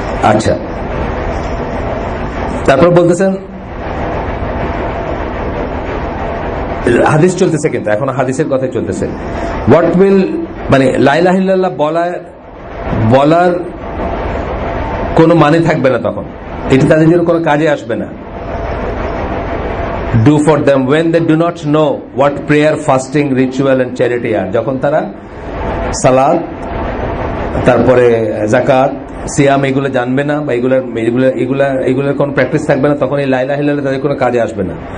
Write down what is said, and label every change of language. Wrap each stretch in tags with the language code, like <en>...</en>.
<bn>আচ্ছা, তারপর বলতেছেন হাদিস চলতেছে, কিন্তু এখন হাদিসের কথাই চলতেছে।</bn> <en>what will,</en> <bn>মানে লা ইলাহা ইল্লাল্লাহ বলার কোনো মানে থাকবে না তখন, এটা তাদের জন্য কোনো কাজে আসবে না।</bn> <en>Do for them when they do not know what prayer, fasting, ritual and charity are.</en> <bn>যখন তারা সালাত, তারপরে যাকাত, সিয়াম এগুলো জানবে না, বা এগুলোর কোনো প্র্যাকটিস থাকবে না, তখন এই লা ইলাহা ইল্লাল্লাহ তাদের কোনো কাজে আসবে না।</bn>